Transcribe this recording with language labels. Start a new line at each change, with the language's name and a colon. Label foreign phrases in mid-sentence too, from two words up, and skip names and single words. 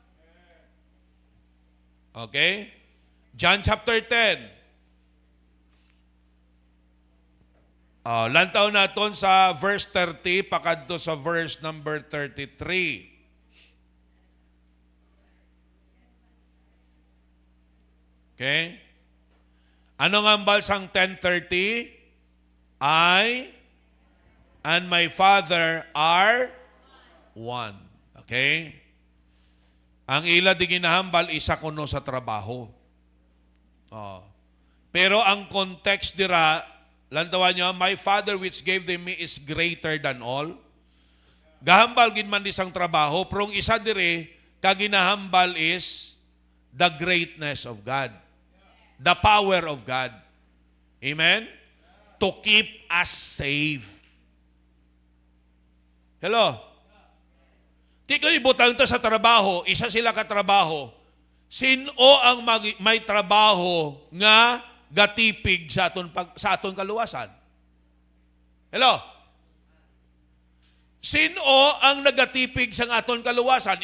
English: Okay? John chapter 10.
Hiligaynon: Lantaw naton sa verse 30 pakadto sa verse number 33.
English: Okay?
Hiligaynon: Ano nga ambal sang 10:30?
English: I and my Father are one. Okay?
Hiligaynon: Ang ila di ginahambal, isa kuno sa trabaho. Pero ang context dira, lantawan nyo,
English: my Father which gave them me is greater than all.
Hiligaynon: Gahambal gin man disang trabaho, pero ang isa dire, kaginahambal is
English: the greatness of God. The power of God. Amen? To keep us safe. Hello?
Hiligaynon: Di ko ibutang to sa trabaho, isa sila katrabaho. Sino ang may trabaho nga gatipig sa aton kaluwasan?
English: Hello?
Hiligaynon: Sino ang nagatipig sa aton kaluwasan?